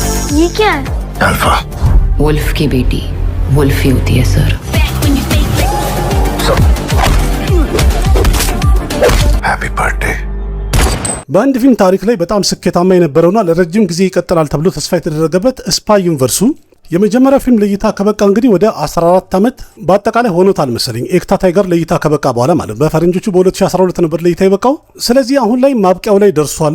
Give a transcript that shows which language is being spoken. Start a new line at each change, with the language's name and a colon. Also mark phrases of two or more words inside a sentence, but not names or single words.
Hindi: ये क्या है? अल्फा। वुल्फ की बेटी वुल्फ ही होती है सर।
English: happy birthday.
Amharic: በአንድ ፊልም ታሪክ ላይ በጣም ስኬታማ የነበረውና ለረጅም ጊዜ ይቀጥላል ተብሎ ተስፋ የተደረገበት ስፓይ ዩኒቨርሱ የመጀመሪያው ፊልም ለእይታ ከበቃ እንግዲህ ወደ 14 ዓመት በአጠቃላይ ሆኖታል መሰለኝ። ኤክታ ታይገር ለእይታ ከበቃ በኋላ ማለት በፈረንጆቹ በ2012 ነበር ለእይታ የበቃው። ስለዚህ አሁን ላይ ማብቂያው ላይ ደርሷል